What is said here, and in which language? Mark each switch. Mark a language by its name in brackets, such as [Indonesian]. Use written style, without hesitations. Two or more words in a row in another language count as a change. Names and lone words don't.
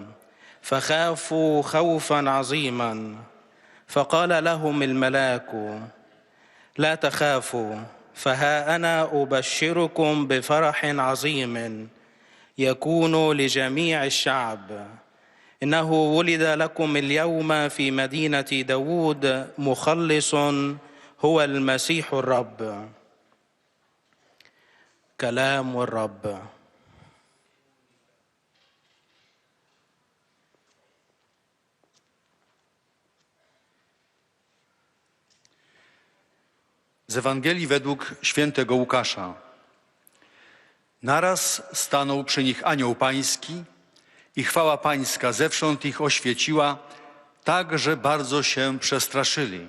[Arabic] فخافوا خوفا عظيما فقال لهم الملاك لا تخافوا فها أنا أبشركم بفرح عظيم يكون لجميع الشعب إنه ولد لكم اليوم في مدينة داود مخلص هو المسيح الرب. كلام الرب. [Polish] Z Ewangelii według świętego Łukasza. Naraz stanął przy nich anioł pański i chwała pańska zewsząd ich oświeciła, tak, że bardzo się przestraszyli.